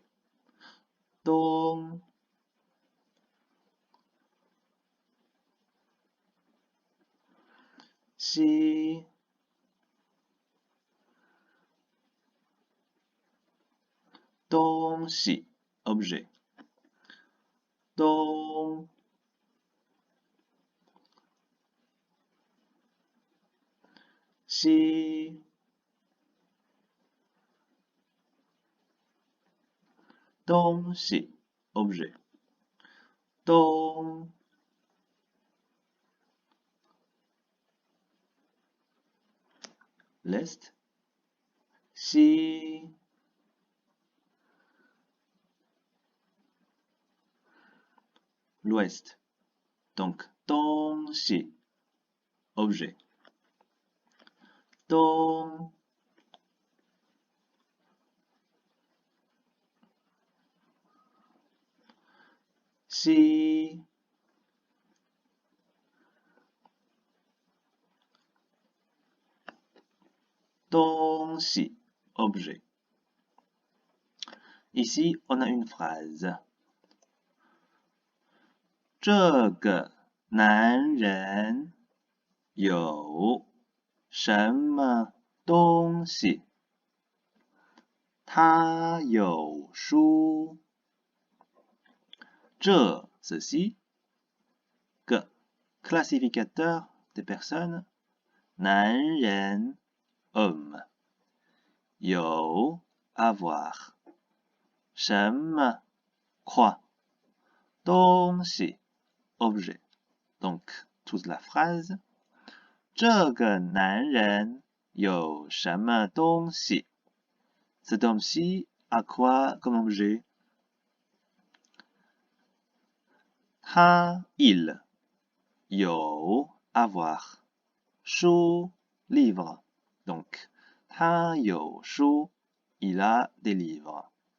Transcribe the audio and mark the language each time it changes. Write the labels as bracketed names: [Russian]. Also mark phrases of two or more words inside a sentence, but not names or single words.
[Chinese] 东 西 东西 objet. 东西，东西 objet， 东，l'est， 西，l'ouest. Donc 东西 objet， 东，西，东西 objet. [French] Ici, on a une phrase. [Chinese] 这个男人有什么东西？他有书。 [French] 这 ceci, 个 classificateur des personnes, [Chinese] 男人 homme, 有 avoir, 什么 quoi, 东西 objet. [French] Donc, toute la phrase. [Chinese] 这个男人有什么东西？ [French] Cet homme-ci a quoi comme objet? [Chinese] 他 il 有 avoir 书 livre. [French] Donc, [Chinese] 他有书 [French] il a des livres.